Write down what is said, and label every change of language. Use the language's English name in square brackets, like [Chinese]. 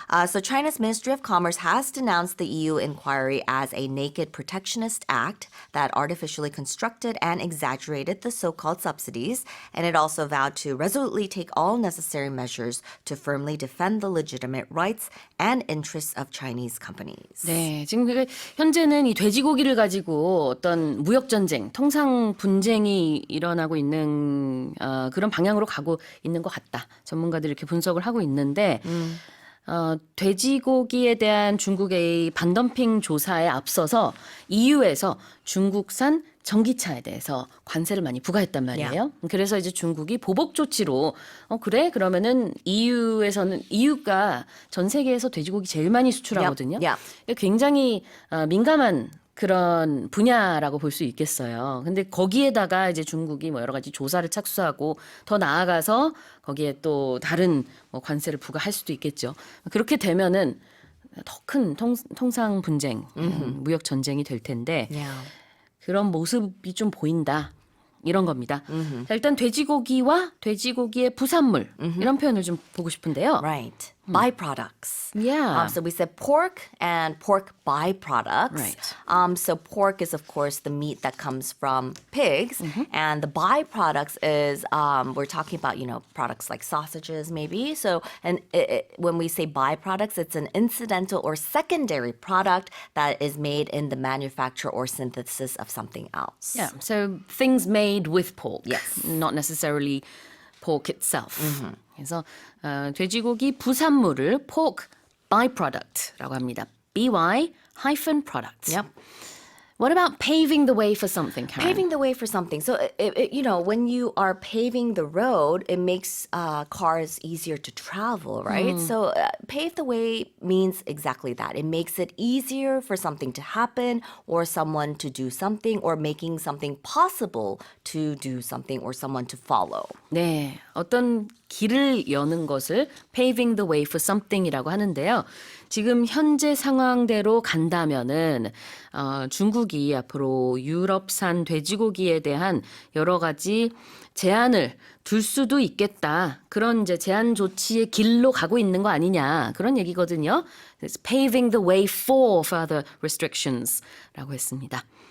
[English] So China's Ministry of Commerce has denounced the EU inquiry as a naked protectionist act that artificially constructed and exaggerated the so-called subsidies, and it also vowed to resolutely take all necessary measures to firmly defend the legitimate rights and interests of Chinese companies. [Korean] 네, 지금 현재는 이 돼지고기를 가지고 어떤 무역 전쟁, 통상 분쟁이 일어나고 있는 그런 방향으로 가고 있는 것 같다. 전문가들이 이렇게 분석을 하고 있는데 돼지고기에 대한 중국의 반덤핑 조사에 앞서서 EU에서 중국산 전기차에 대해서 관세를 많이 부과했단 말이에요. 그래서 이제 중국이 보복 조치로 그래? 그러면은 EU가 전 세계에서 돼지고기 제일 많이 수출하거든요. [English] Yep, [Korean] 굉장히 민감한 그런 분야라고 볼 수 있겠어요. 근데 거기에다가 이제 중국이 뭐 여러 가지 조사를 착수하고 더 나아가서 거기에 또 다른 뭐 관세를 부과할 수도 있겠죠. 그렇게 되면은 더 큰 통상 분쟁, 무역 전쟁이 될 텐데 [English] Yeah. [Korean] 그런 모습이 좀 보인다. 이런 겁니다. 자, 일단 돼지고기와 돼지고기의 부산물 이런 표현을 좀 보고 싶은데요. [English] Right. Byproducts. Yeah. So we said pork and pork byproducts. Right. So pork is, of course, the meat that comes from pigs. And the byproducts is, we're talking about, products like sausages, maybe. So, and when we say byproducts, it's an incidental or secondary product that is made in the manufacture or synthesis of something else. Yeah. So things made with pork. Yes. Not necessarily pork itself. [Korean] 그래서 돼지고기 부산물을 pork byproduct라고 합니다. [English] by-products. Yep. What about paving the way for something, Karen? Paving the way for something. So, when you are paving the road, it makes cars easier to travel, right? So, pave the way means exactly that. It makes it easier for something to happen or someone to do something or making something possible to do something or someone to follow. [Korean] 네, 어떤 길을 여는 것을 [English] paving the way for something [Korean] 이라고 하는데요. 지금 현재 상황대로 간다면은 중국이 앞으로 유럽산 돼지고기에 대한 여러 가지 제한을 둘 수도 있겠다. 그런 이제 제한 조치의 길로 가고 있는 거 아니냐. 그런 얘기거든요. [English] It's paving the way for further restrictions [Korean] 라고 했습니다.